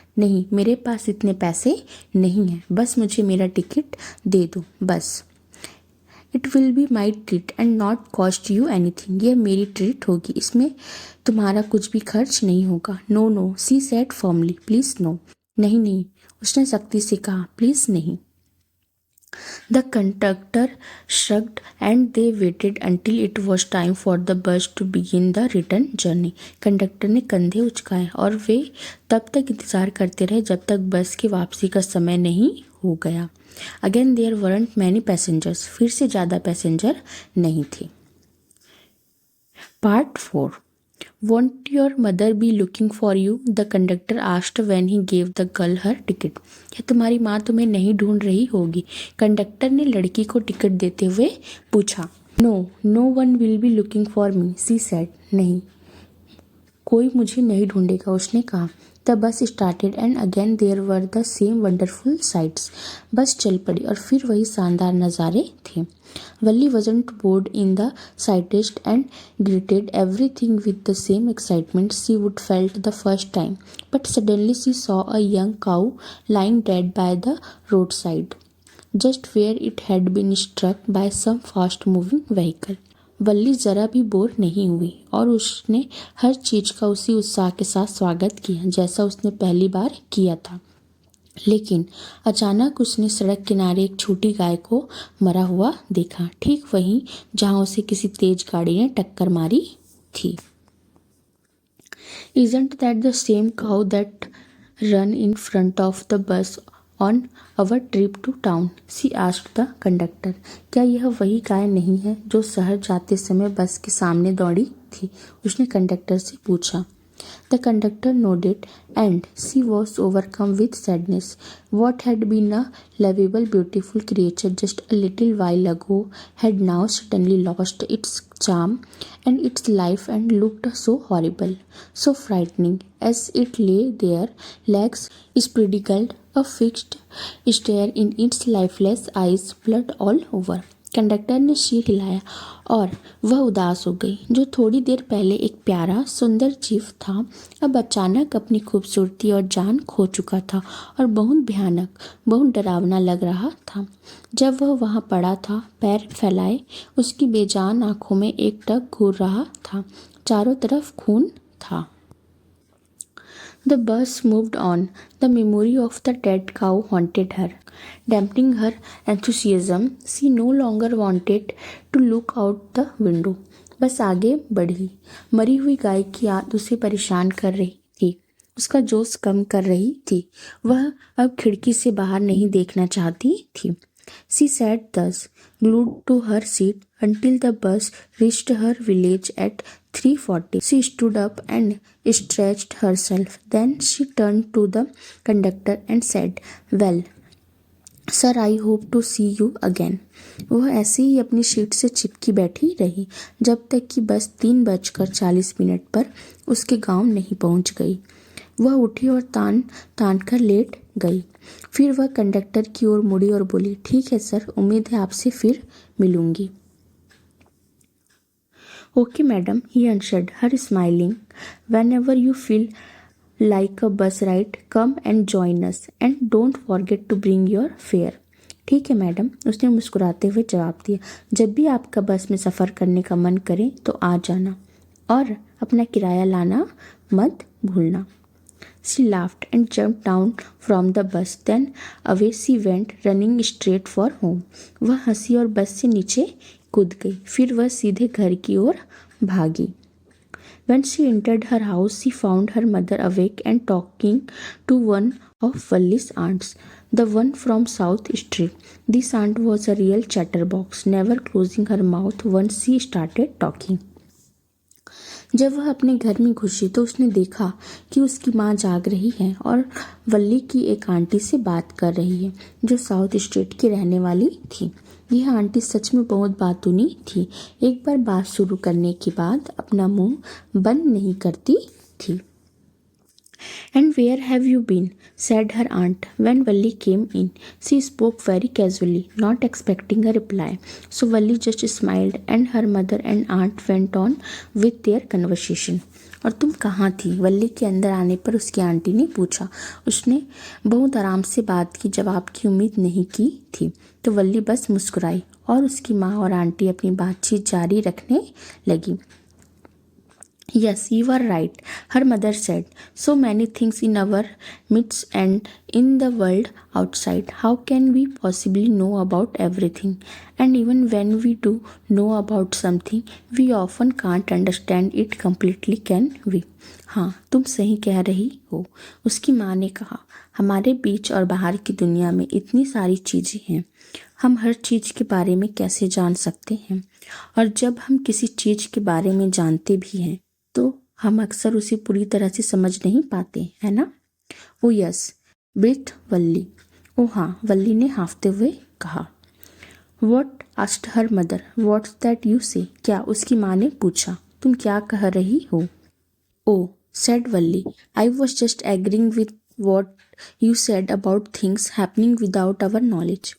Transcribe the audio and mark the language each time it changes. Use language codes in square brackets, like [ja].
[hi] नहीं, मेरे पास इतने पैसे नहीं हैं, बस मुझे मेरा टिकट दे दो, बस। [en] It will be my treat and not cost you anything. [hi] यह मेरी ट्रीट होगी, इसमें तुम्हारा कुछ भी खर्च नहीं होगा। [en] No no, she said firmly, please no. [hi] नहीं नहीं, उसने सख्ती से कहा, प्लीज़ नहीं। [en] The conductor shrugged and they waited until it was time for the bus to begin the return journey. [hi] Conductor ने कंधे उचकाए और वे तब तक इंतज़ार करते रहे जब तक बस की वापसी का समय नहीं हो गया। [en] Again there weren't many passengers. [hi] फिर से ज़्यादा पैसेंजर नहीं थे। [en] Part 4. Won't your mother be looking for you? The conductor asked when he gave the girl her ticket. [hi] क्या तुम्हारी माँ तुम्हें नहीं ढूंढ रही होगी? कंडक्टर ने लड़की को टिकट देते हुए पूछा। [en] No, no one will be looking for me, she said. [hi] नहीं, कोई मुझे नहीं ढूंढेगा, उसने कहा। [en] The bus started and again there were the same wonderful sights. [hi] बस चल पड़ी और फिर वही शानदार नज़ारे थे। [en] Valli wasn't bored in the slightest and greeted everything with the same excitement she would felt the first time. But suddenly she saw a young cow lying dead by the roadside, just where it had been struck by some fast-moving vehicle. [hi] वल्ली ज़रा भी bore नहीं हुई और उसने हर चीज़ का उसी उत्साह के साथ स्वागत किया जैसा उसने पहली बार किया था। लेकिन अचानक उसने सड़क किनारे एक छोटी गाय को मरा हुआ देखा, ठीक वहीं जहां उसे किसी तेज गाड़ी ने टक्कर मारी थी। [en] Isn't that the same cow that ran in front of the bus on our trip to town? She asked the conductor. [hi] क्या यह वही गाय नहीं है जो शहर जाते समय बस के सामने दौड़ी थी? उसने कंडक्टर से पूछा। [en] The conductor nodded, and she was overcome with sadness. What had been a lovable, beautiful creature just a little while ago had now suddenly lost its charm and its life and looked so horrible, so frightening, as it lay there, legs spread eagled, a fixed stare in its lifeless eyes, blood all over. [hi] Conductor ने सिर हिलाया और वह उदास हो गई। जो थोड़ी देर पहले एक प्यारा सुंदर जीव था, अब अचानक अपनी खूबसूरती और जान खो चुका था और बहुत भयानक, बहुत डरावना लग रहा था। जब वह वहाँ पड़ा था, पैर फैलाए, उसकी बेजान आंखों में एक टक घूर रहा था। चारों तरफ खून था। [en] The bus moved on. The memory of the dead cow haunted her, dampening her enthusiasm. She no longer wanted to look out the window. [hi] बस आगे बढ़ी। मरी हुई गाय की याद उसे परेशान कर रही थी, उसका जोश कम कर रही थी। वह अब खिड़की से बाहर नहीं देखना चाहती थी। [en] She sat thus, glued to her seat, until the bus reached her village at 3:40. She stood up and stretched herself. Then she turned to the conductor and said, "Well, sir, I hope to see you again." [hi] वह ऐसे ही अपनी seat से चिपकी बैठी रही जब तक कि बस 3:40 पर उसके गांव नहीं पहुंच गई। वह उठी और तान कर लेट गई। फिर वह कंडक्टर की ओर मुड़ी और बोली, "ठीक है सर, उम्मीद है आपसे फिर मिलूंगी." [en] "Okay, madam," he answered her, smiling. "Whenever you feel like a bus ride, come and join us, and don't forget to bring your fare." [hi] ठीक है मैडम, उसने मुस्कुराते हुए जवाब दिया। जब भी आपका बस में सफ़र करने का मन करे तो आ जाना और अपना किराया लाना मत भूलना। [en] She laughed and jumped down from the bus. Then away she went, running straight for home. [hi] वह हंसी और बस से नीचे कूद गई। फिर वह सीधे घर की ओर भागी। [en] When she entered her house, she found her mother awake and talking to one of Wally's aunts, the one from South Street. This aunt was a real chatterbox, never closing her mouth once she started talking. [hi] जब वह अपने घर में घुसी तो उसने देखा कि उसकी माँ जाग रही है और वल्ली की एक आंटी से बात कर रही है जो साउथ स्ट्रीट की रहने वाली थी। यह आंटी सच में बहुत बातूनी थी। एक बार बात शुरू करने के बाद अपना मुंह बंद नहीं करती थी। [en] "And where have you been?" said her aunt when Valli came in. She spoke very casually, not expecting a reply. So Valli just smiled and her mother and aunt went on with their conversation. [hi] और तुम कहाँ थी? वल्ली के अंदर आने पर उसकी aunty ने पूछा। उसने बहुत आराम से बात की, जवाब की उम्मीद नहीं की थी। तो वल्ली बस मुस्कुराई और उसकी माँ और आंटी अपनी बातचीत जारी रखने लगी। [en] "Yes, you are right," her mother said. "So many things in our midst and in the world outside. How can we possibly know about everything? And even when we do know about something, we often can't understand it completely, can we?" [hi] हाँ, तुम सही कह रही हो, उसकी माँ ने कहा। हमारे बीच और बाहर की दुनिया में इतनी सारी चीज़ें हैं, हम हर चीज़ के बारे में कैसे जान सकते हैं? और जब हम किसी चीज़ के बारे में जानते भी हैं तो हम अक्सर उसे पूरी तरह से समझ नहीं पाते, है ना? [en] Oh yes, breathe Valli. [hi] ओ हाँ, वल्ली ने हाँफते हुए कहा। [en] What asked her mother, what's that you say? [hi] क्या उसकी माँ ने पूछा, तुम क्या कह रही हो? [en] Oh, said Valli, I was just agreeing with what you said about things happening without our knowledge.